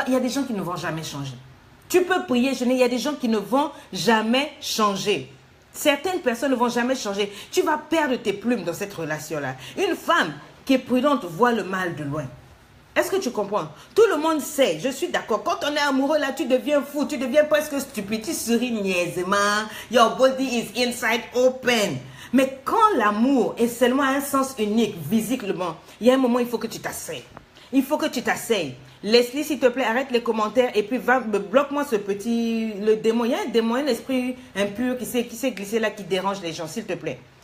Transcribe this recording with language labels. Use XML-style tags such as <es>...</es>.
<fr>Il y a des gens qui ne vont jamais changer. Tu peux prier, il y a des gens qui ne vont jamais changer. Certaines personnes ne vont jamais changer. Tu vas perdre tes plumes dans cette relation-là. Une femme qui est prudente voit le mal de loin. Est-ce que tu comprends? Tout le monde sait, je suis d'accord. Quand on est amoureux là, tu deviens fou, tu deviens presque stupide, tu souris niaisement.</fr> <en>Your body is inside open.</en> <fr>Mais quand l'amour est seulement un sens unique, visiblement, il y a un moment, il faut que tu t'asseyes. Il faut que tu t'asseyes. Leslie, s'il te plaît, arrête les commentaires et puis bloque-moi le démon. Il y a un démon, un esprit impur qui s'est glissé là, qui dérange les gens, s'il te plaît.</fr>